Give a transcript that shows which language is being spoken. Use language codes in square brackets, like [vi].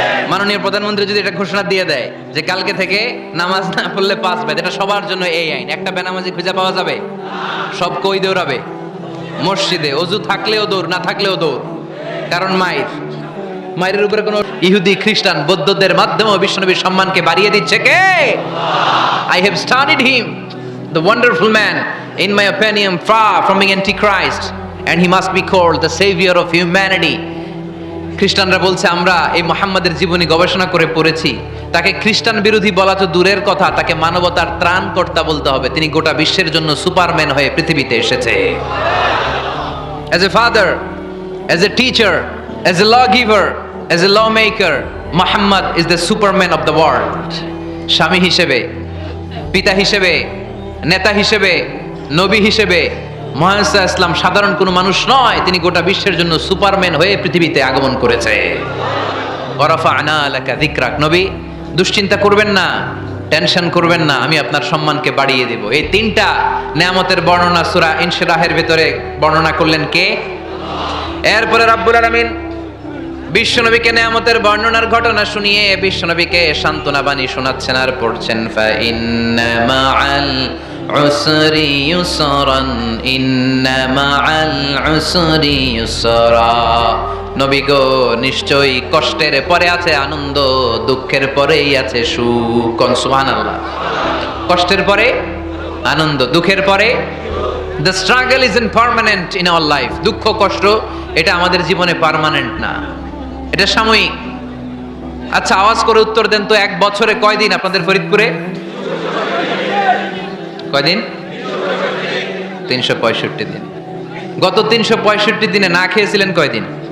[bn] মাননীয় প্রধানমন্ত্রী যদি এটা ঘোষণা দিয়ে দেয় যে কালকে থেকে নামাজ না পড়লে 5 বেদ, এটা সবার জন্য এই আইন। একটা বেনামাজি খুঁজে পাওয়া যাবে? সব কই দৌড়াবে মসজিদে, অজু থাকলেও দৌড়, না থাকলেও দৌড়। কারণ মায়ের উপরে কোনো ইহুদি খ্রিস্টান বৌদ্ধদের মাধ্যমেও বিশ্বনবীর সম্মানকে বাড়িয়ে দিচ্ছে কে? [en] I have studied him, the wonderful man, in my opinion far from being antichrist, and he must be called the savior of humanity. [bn] খ্রিস্টানরা বলছে আমরা এই মুহাম্মাদের জীবনী গবেষণা করে পড়েছি, তাকে খ্রিস্টান বিরোধী বলা তো দূরের কথা, তাকে মানবতার ত্রাণকর্তা বলতে হবে। তিনি গোটা বিশ্বের জন্য সুপারম্যান হয়ে পৃথিবীতে এসেছে। [en] As a father, as a teacher, as a lawgiver, as a lawmaker, Muhammad is the superman of the world. [bn] স্বামী হিসেবে, পিতা হিসেবে, নেতা হিসেবে, নবী হিসেবে মুহাম্মদ [ar] সাল্লাল্লাহু আলাইহি ওয়াসাল্লাম [bn] সাধারণ কোনো মানুষ নয়, তিনি গোটা বিশ্বের জন্য সুপারম্যান হয়ে পৃথিবীতে আগমন করেছে। [ar] ওয়া রাফা'না লাকা যিকরাক। [bn] নবী, দুশ্চিন্তা করবেন না, টেনশন করবেন না, আমি আপনার সম্মানকে বাড়িয়ে দেব। এই 3টা নিয়ামতের বর্ণনা সূরা ইনশিরাহের ভিতরে বর্ণনা করলেন কে? এরপরে রব্বুল আলামিন বিশ্বনবীকে নিয়ামতের বর্ণনার ঘটনা শুনিয়ে বিশ্বনবীকে সান্ত্বনা বাণী শোনাচ্ছেন আর পড়ছেন, [ar] ফা ইন্না মাআল উসরি ইউসরান, ইন্না মাআল উসরি ইউসরা। [bn] নবী গো, নিশ্চয়ই কষ্টের পরে আছে আনন্দ, দুঃখের পরেই আছে সুখ। সুবহানাল্লাহ। কষ্টের পরে আনন্দ, দুঃখের পরে। [en] The struggle isn't permanent in our life. [bn] দুঃখ কষ্ট এটা আমাদের জীবনে পার্মানেন্ট না, এটা সাময়িক। আচ্ছা, আওয়াজ করে উত্তর দেন তো, 1 বছরে কয়দিন আপনাদের ফরিদপুরে? কয়দিন? 365 দিন। গত 365 দিনে না খেয়েছিলেন কয়দিন?